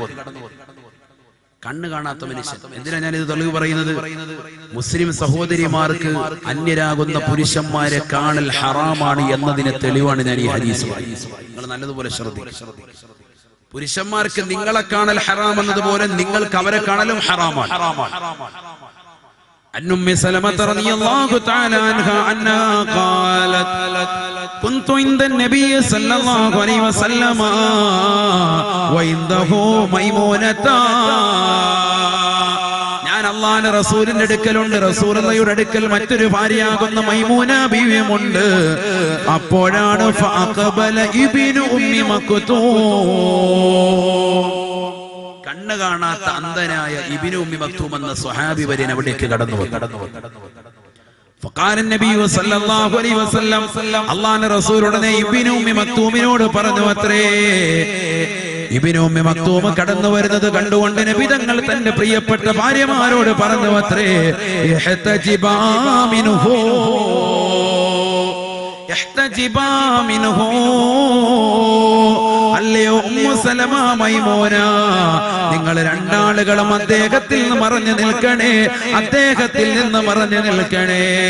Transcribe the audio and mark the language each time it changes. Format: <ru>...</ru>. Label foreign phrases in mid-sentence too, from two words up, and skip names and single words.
<ml>കണ്ണ് കാണാത്ത മനുഷ്യൻ. എന്തിനാ ഞാനിത് തെളിവ് പറയുന്നത്? മുസ്ലിം സഹോദരിമാർക്ക് അന്യരാകുന്ന പുരുഷന്മാരെ കാണൽ ഹറാമാണ് എന്നതിന് തെളിവാണ് ഞാൻ ഈ ഹദീസ്. നിങ്ങൾ നല്ലതുപോലെ ശ്രദ്ധിക്കുക. പുരുഷന്മാർക്ക് നിങ്ങളെ കാണൽ ഹറാം എന്നതുപോലെ നിങ്ങൾക്ക് അവരെ കാണലും ഹറാമാണ്.</ml> <ar>عن أم سلمة رضي الله تعالى عنها أنها قالت كنت عند النبي صلى الله عليه وسلم وعنده ميمونة.</ar> <ml>ഞാൻ അല്ലാഹുവിന്റെ റസൂലിന്റെ അടുക്കലുണ്ട്, റസൂലുള്ളാഹിയുടെ അടുക്കൽ മറ്റൊരു ഭാര്യയാകുന്ന മൈമൂന ബീവിയുമുണ്ട്. അപ്പോഴാണ് ഫഅഖബല ഇബ്നു ഉമ്മി മക്തൂം, കണ്ണ് കാണാത്ത അന്ധനായ ഇബ്നു ഉമ്മി മക്തൂം എന്ന സ്വഹാബി വര്യൻ അവിടേക്ക് കടന്നു വന്നു.</ml> <ar>فقال النبي صلى الله عليه وسلم,</ar> <ml>അല്ലാഹുവിന്റെ റസൂൽ ഉടനെ ഇബ്നു ഉമ്മി മക്തൂമിനോട് പറഞ്ഞു അത്രേ. ഇബ്നു ഉമ്മി മക്തൂം കടന്നു വരുന്നത് കണ്ടുകൊണ്ട് നബി തങ്ങൾ തന്റെ പ്രിയപ്പെട്ട ഭാര്യമാരോട് പറഞ്ഞു അത്രേ,</ml> <ar>احتجبا منه احتجبا منه,</ar> <ml>അല്ലയോ ഉമ്മു സലമ, മൈമൂന, നിങ്ങൾ രണ്ടാളുകളും അദ്ദേഹത്തിൽ നിന്ന് മറഞ്ഞു നിൽക്കണേ, അദ്ദേഹത്തിൽ നിന്ന് മറഞ്ഞു നിൽക്കണേ.</ml>